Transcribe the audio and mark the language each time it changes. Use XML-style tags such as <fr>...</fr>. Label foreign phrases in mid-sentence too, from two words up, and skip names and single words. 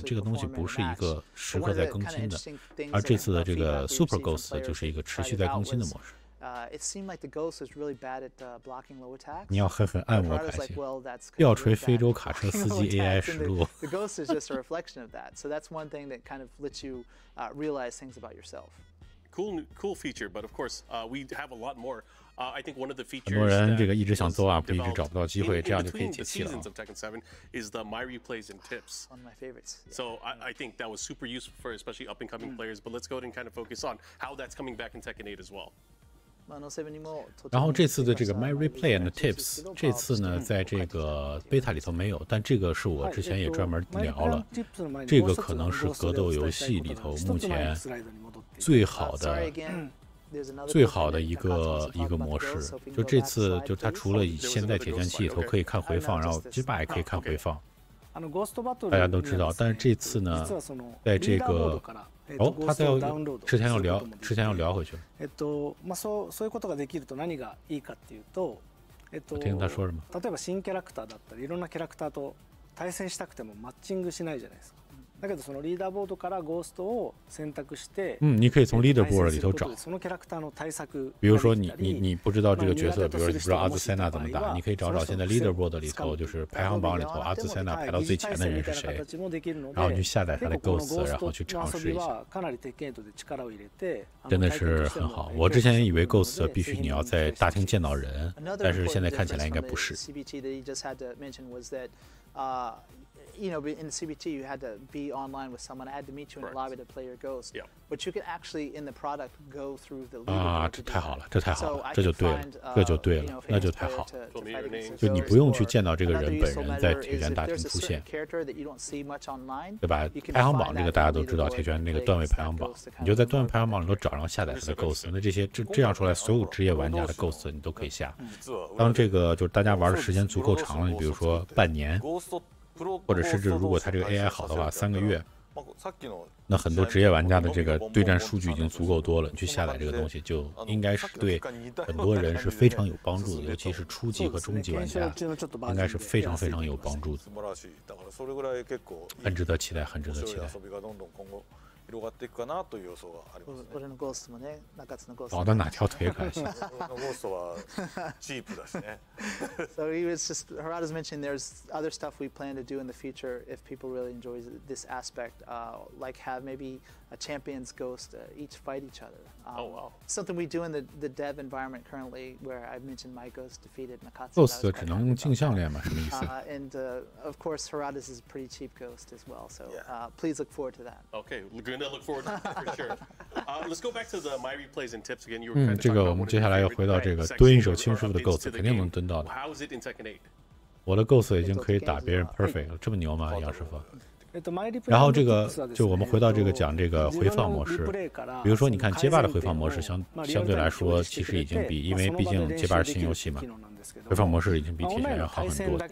<zh>这个东西不是一个时刻在更新的，而这次的这个 Super Ghost 就是一个持续在更新的模式。你要狠狠按我开心，吊锤非洲卡车司机 AI 实录。</zh> <en>Cool feature, but of course, we have a lot more. I think one of the features</en> <zh>很多人这个一直想做 up， 一直找不到机会，这样就可以</zh> <en>between</en> <zh>解</zh> <en>the</en> <zh>气了。</zh> <en>seasons of Tekken 7 is the My Replays and Tips. One of my favorites. So I think that was super useful for especially up and coming players. But let's go ahead and kind of focus on how that's coming back in Tekken 8 as well.</en> <zh>然后这次的这个 My Replay and Tips，这次呢在这个 beta 里头没有，但这个是我之前也专门聊了，这个可能是格斗游戏里头目前最好的一个模式。就这次就它除了现在铁拳7里头可以看回放，然后街霸也可以看回放，大家都知道。但是这次呢，在这个他之前要聊回去了。</zh> <ja>そういうことができると何がいいかっていうと、</ja> <zh>我听他说什么？</zh> <ja>例えば新キャラクターだったりいろんなキャラクターと対戦したくてもマッチングしないじゃないですか。だけどそのリーダーボードからゴーストを選択して，</ja> <zh>你可以从 leaderboard 里头找。</zh> <ja>そのキャラクターの対策。</ja> <zh>比如说你不知道这个角色，比如说你不知道阿兹塞纳怎么打，你可以找现在 leaderboard 里头就是排行榜里头阿兹塞纳排到最前的人是谁，然后去下载他的 Ghost， 然后去尝试一下。真的是很好。我之前以为 Ghost 必须你要在大厅见到人，但是现在看起来应该不是。</zh> <en>You know, in the CBT, you had to be online with someone. I had to meet you in the lobby to play your Ghost. Yeah. But you could actually, in the product, go through the.</en> <zh>这太好了，这太好了，这就对了，这就对了，那就太好了。就你不用去见到这个人本人在铁拳大厅出现，对吧？排行榜这个大家都知道，铁拳那个段位排行榜，你就在段位排行榜里头找，然后下载他的 Ghost。那这样出来，所有职业玩家的 Ghost 你都可以下。当这个就是大家玩的时间足够长了，你比如说半年。或者甚至如果它这个 AI 好的话，3个月，那很多职业玩家的这个对战数据已经足够多了，你去下载这个东西就应该是对很多人是非常有帮助的，尤其是初级和中级玩家，应该是非常非常有帮助的，很值得期待，很值得期待。</zh> <ja>広がっていくかなという予想がありますね。俺のゴーストもね、中津のゴースト。</ja> <zh>搞到哪条腿可行？</zh> <ja>俺のゴーストはチープだしね。</ja> <en>So he was just Harada's mentioning there's other stuff we plan to do in the future if people really enjoy this aspect, like have maybe a champion's ghost each fight each other. Oh wow! Something we do in the dev environment currently, where I mentioned my ghost defeated Nakatsu.</en> <zh>Ghost 只能用镜像练吗？什么意思</zh> <en>？And of course Harada's is a pretty cheap ghost as well, so please look forward to that. Okay, we're gonna look forward to that for sure. Let's go back to the My Replays and Tips again. You were</en> <zh>这个我们接下来要回到这个蹲一手亲师傅的 Ghost， 肯定能蹲到的。</zh> <en>How is it in Tekken 8?</en> <zh>我的 Ghost 已经可以打别人 perfect 了，这么牛吗，杨师傅？然后这个就我们回到这个讲这个回放模式，比如说你看街霸的回放模式相对来说其实已经比，因为毕竟街霸是新游戏嘛，回放模式已经比铁拳要好很多。</zh>